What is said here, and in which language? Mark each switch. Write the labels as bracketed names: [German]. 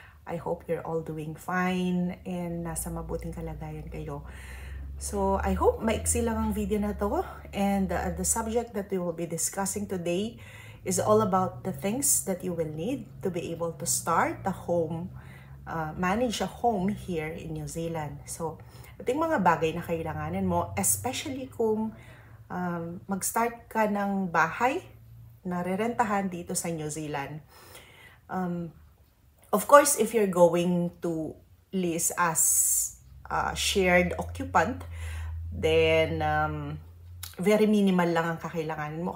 [English] I hope you're all doing fine and [Filipino] nasa mabuting kalagayan kayo. [English] So, I hope [Filipino] maiksi lang ang video na to, [English] and the subject that we will be discussing today is all about the things that you will need to be able to start a home, manage a home here in New Zealand. [Filipino] So, ito yung mga bagay na kailanganin mo, especially kung mag-start ka ng bahay na rerentahan dito sa New Zealand. [English] Of course, if you're going to list as shared occupant, then very minimal [Filipino] lang ang kakailanganin mo.